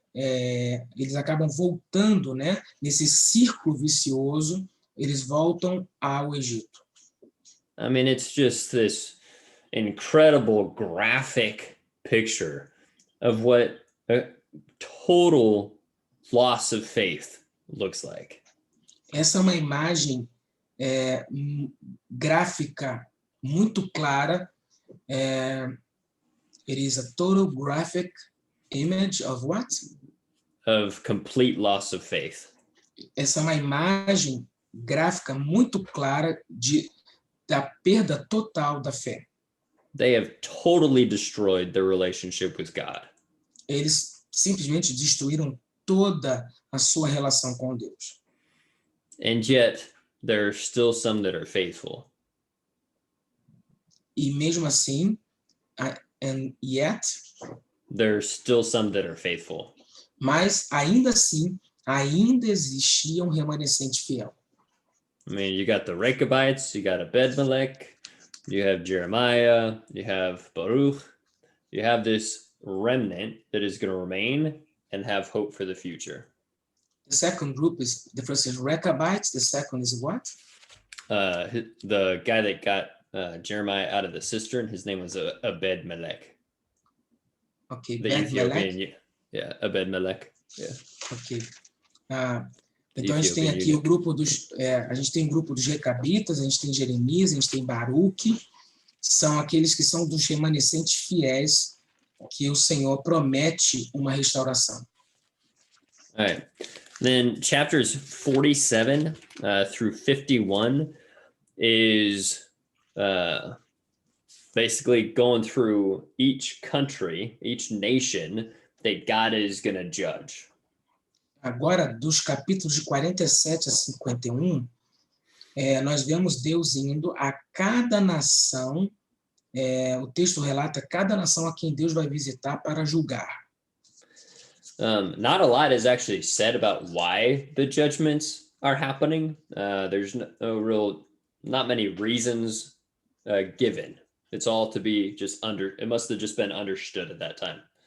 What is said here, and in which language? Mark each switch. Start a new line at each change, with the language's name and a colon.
Portuguese: Eles acabam voltando, né? Nesse círculo vicioso, eles voltam ao Egito.
English: I mean, it's just this incredible graphic picture of what a total loss of faith looks like.
Portuguese: Essa é uma imagem gráfica muito clara.
English: It is a total graphic image of what? Of complete loss of faith.
Portuguese: Essa é uma imagem gráfica muito clara da perda total da fé.
English: They have totally destroyed their relationship with God.
Portuguese: Eles simplesmente destruíram toda a sua relação com Deus.
English: And yet, there are still some that are faithful.
Portuguese: E mesmo assim,
English: and yet, there are still some that are faithful.
Portuguese: Mas ainda assim, ainda existia um remanescente fiel.
English: I mean, you got the Rechabites, you got Ebed-Melech, you have Jeremiah, you have Baruch, you have this remnant that is going to remain and have hope for the future. The second group is, the first is Rechabites, the second is what? The guy that got Jeremiah out of the cistern, his name was Ebed-Melech. Okay, the Ethiopian, yeah, Ebed-Melech. Yeah. Ok.
Portuguese: Então a gente tem aqui o grupo dos, a gente tem o grupo dos Recabitas, a gente tem Jeremias, a gente tem Baruque, são aqueles que são dos remanescentes fiéis que o Senhor promete uma restauração.
English: All right. Then chapters 47 through 51 is basically going through each country, each nation that God is going to judge.
Portuguese: Agora, dos capítulos de 47 a 51, nós vemos Deus indo a cada nação, o texto relata cada nação a quem Deus vai visitar para julgar.
English: Not a lot is actually said about why the judgments are happening. There's not many reasons given. It's all to be just it must have just been understood at that time.